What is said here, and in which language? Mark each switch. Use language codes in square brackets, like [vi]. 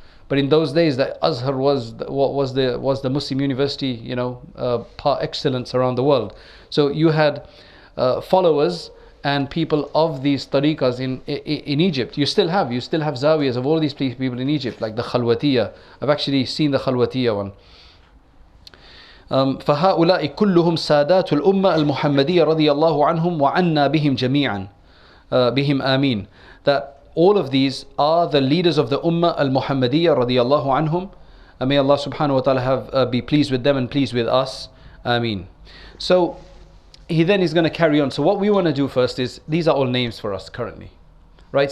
[en] But in those days, the Azhar was the Muslim university, par excellence around the world. So you had followers and people of these tariqas in Egypt. You still have zawiyas of all these people in Egypt, like the Khalwatiyya. I've actually seen the Khalwatiyya one. [ar] فهؤلاء كلهم سادات الأمة المحمدية رضي الله عنهم وعنا بهم جميعا بهم آمين. [en] That all of these are the leaders of the Ummah al-Muhammadiyya radiyallahu anhum. And may Allah subhanahu wa ta'ala be pleased with them and pleased with us. Ameen. So he then is going to carry on. So what we want to do first is, these are all names for us currently. Right?